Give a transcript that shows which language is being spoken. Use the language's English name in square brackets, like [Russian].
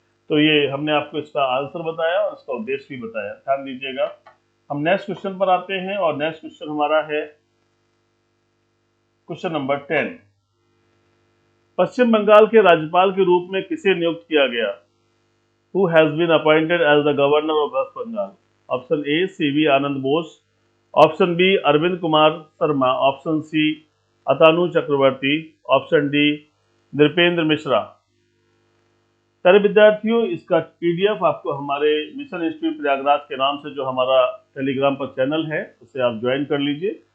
[Hindi] तो ये हमने आपको इसका आंसर बताया और इसका उद्देश्य भी बताया, ध्यान दीजिएगा। हम नेक्स्ट क्वेश्चन पर आते हैं और नेक्स्ट क्वेश्चन हमारा है क्वेश्चन नंबर 10। पश्चिम बंगाल के राज्यपाल के रूप में किसे नियुक्त किया गया? [English] Who has been appointed as the governor of West Bengal? [Hindi] Option A, CV Anand Bose, option B Arvind Kumar Sharma, option C Atanu Chakraborty, option D Nripendra Mishra. प्यारे विद्यार्थियों, इसका पीडीएफ आपको हमारे मिशन इंस्टीट्यूट प्रयागराज के नाम से जो हमारा टेलीग्राम पर चैनल है उसे आप ज्वाइन कर लीजिए।